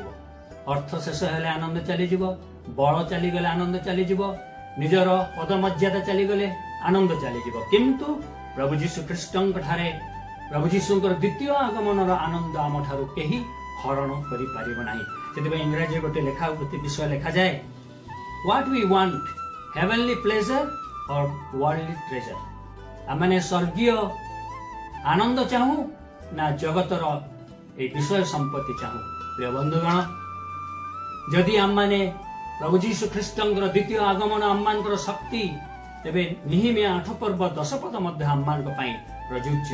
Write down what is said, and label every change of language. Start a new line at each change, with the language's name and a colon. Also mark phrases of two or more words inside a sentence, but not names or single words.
Odia: ଅର୍ଥ ଶେଷ ହେଲେ ଆନନ୍ଦ ଚାଲିଯିବ, ବଳ ଚାଲିଗଲେ ଆନନ୍ଦ ଚାଲିଯିବ, ନିଜର ପଦମର୍ଯ୍ୟାଦା ଚାଲିଗଲେ ଆନନ୍ଦ ଚାଲିଯିବ। କିନ୍ତୁ ପ୍ରଭୁ ଯୀଶୁ ଖ୍ରୀଷ୍ଟଙ୍କ ଠାରେ, ପ୍ରଭୁ ଯୀଶୁଙ୍କର ଦ୍ୱିତୀୟ ଆଗମନର ଆନନ୍ଦ ଆମ ଠାରୁ କେହି ହରଣ କରିପାରିବ ନାହିଁ। ସେଥିପାଇଁ ଇଂରାଜୀରେ ଗୋଟେ ବିଷୟ ଲେଖାଯାଏ,
English: What we want, heavenly pleasure or worldly treasure?
Odia: ଆମେ ସ୍ୱର୍ଗୀୟ ଆନନ୍ଦ ଚାହୁଁ ନା ଜଗତର এই ବିଷୟ ସମ୍ପତ୍ତି ଚାହୁଁ? ପ୍ରିୟ ବନ୍ଧୁଗଣ, ଯଦି ଆମମାନେ ପ୍ରଭୁ ଯୀଶୁ ଖ୍ରୀଷ୍ଟଙ୍କର ଦ୍ୱିତୀୟ ଆଗମନ ଆମମାନଙ୍କର ଶକ୍ତି, ତେବେ ନିହିମିଆ 8 ପର୍ବ 10 ପଦ ମଧ୍ୟ ଆମମାନଙ୍କ ପାଇଁ ପ୍ରଯୁଜ୍ୟ।